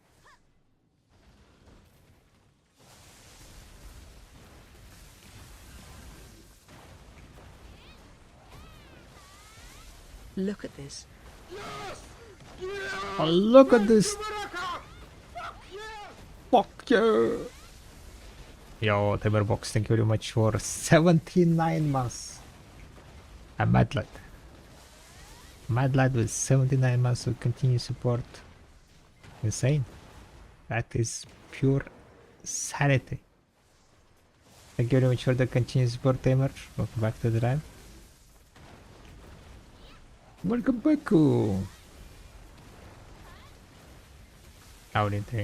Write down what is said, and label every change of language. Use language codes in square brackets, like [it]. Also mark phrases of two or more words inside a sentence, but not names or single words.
[en] Look at this. Oh, look at this! Fuck yeah! Yo, Tiberbox, thank you very much for 79 months. A mad lad. Mad lad with 79 months of continued support. Insane. That is pure sanity. Thank you very much for the continued support, Tamer. Welcome back to the drive. Welcome back. How do you think?